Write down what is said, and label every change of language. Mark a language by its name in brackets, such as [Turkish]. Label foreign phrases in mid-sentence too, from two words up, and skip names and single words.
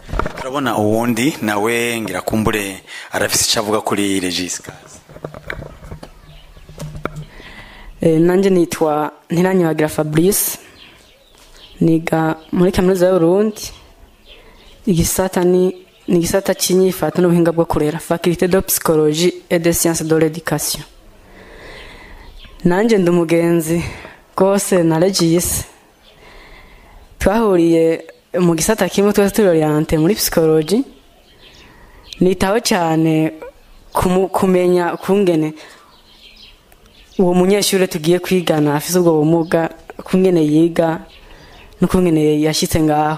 [Rundi] Turabona uwundi nawe ngira kumbure arafise icavuga kuri Regis. Nanje nitwa Ntiranyibagira Fabrice, niga muri kaminuza y'Uburundi, igisata ni igisata cy'inyifato n'ubuhinga bwo kurera, [French] faculté de psychologie et de sciences de l'éducation. [Rundi] Nanje ndumugenzi gose na Regis, twahuriye mu gisata kimwe twese turi orienté muri psychologie. Nitaho cyane kumenya kungene uwo munyeshure tugiye kwigana afise ubwo bumuga kungene yiga n'ukungene yashitse ngaho.